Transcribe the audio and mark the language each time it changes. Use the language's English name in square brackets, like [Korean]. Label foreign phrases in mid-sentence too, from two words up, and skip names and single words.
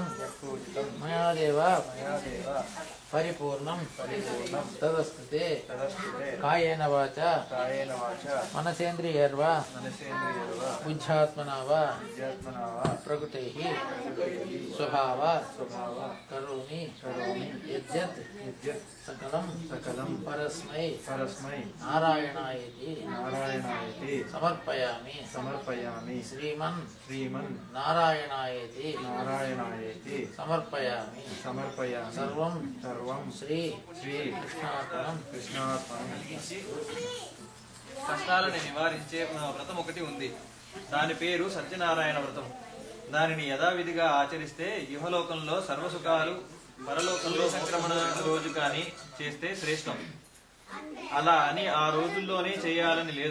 [Sanskrit] मया देव परिपूर्णं तदस्तुते कायेन वाचा मनसेन्द्रियैर्वा बुद्ध्यात्मना वा प्रकृतिः स्वभाव करोमि यद्यत् सकलं परस्मै नारायणायेति समर्पयामि श्रीमन् नारायणायेति समर्पयामि सर्वं श्री कृष्णार्पणं [Telugu] కష్టాలను నివారించే వ్రతం ఒకటి ఉంది. దాని పేరు సత్యనారాయణ వ్రతం. దానిని యథావిధిగా ఆచరిస్తే యుహలోకంలో సర్వసుఖాలు, పరలోకంలో సంక్రమణ రోజు కానీ చేస్తే శ్రేష్టం. అలా అని ఆ రోజుల్లోనే చేయాలని లేదు.